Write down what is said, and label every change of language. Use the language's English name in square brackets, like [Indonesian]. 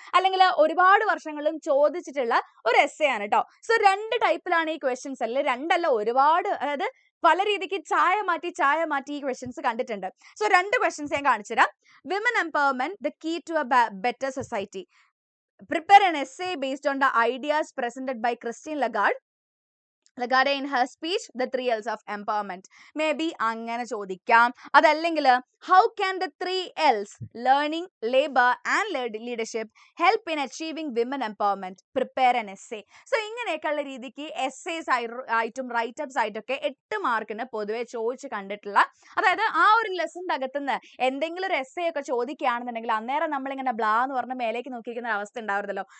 [Malayalam] അല്ലെങ്കിൽ ഒരുപാട് വർഷങ്ങളിലും ചോദിച്ചിട്ടുള്ള ഒരു essay ആണ് കേട്ടോ. സോ രണ്ട് ടൈപ്പിലാണ് ഈ ക്വസ്റ്റ്യൻസ്, അല്ലെ രണ്ടല്ല ഒരുപാട്, അതായത് പല രീതിക്ക് ചായ മാറ്റി ഈ ക്വസ്റ്റ്യൻസ് കണ്ടിട്ടുണ്ട്. സോ രണ്ട് ക്വസ്റ്റ്യൻസ് ഞാൻ കാണിച്ചു തരാം. [English] Women empowerment, the key to a better society. Prepare an essay based on the ideas presented by Christine Lagarde in her speech, The 3 Ls of Empowerment. Maybe [Malayalam] അങ്ങനെ ചോദിക്കാം. അതല്ലെങ്കിൽ [English] how can the 3 Ls, learning, labor and leadership, help in achieving women empowerment? Prepare an essay. [Malayalam] So ഇങ്ങനെയൊക്കെയുള്ള രീതിക്ക് essays ആയിട്ടും write-ups ആയിട്ടൊക്കെ 8 മാർക്കിന് പൊതുവെ ചോദിച്ച് കണ്ടിട്ടുള്ള, അതായത് ആ ഒരു ലെസൻ്റെ അകത്തുനിന്ന് എന്തെങ്കിലും ഒരു essay ഒക്കെ ചോദിക്കുകയാണെന്നുണ്ടെങ്കിൽ അന്നേരം നമ്മളിങ്ങനെ ബ്ലാ എന്ന് പറഞ്ഞ മേലേക്ക് നോക്കിയിരിക്കുന്ന അവസ്ഥ ഉണ്ടാവുമല്ലോ.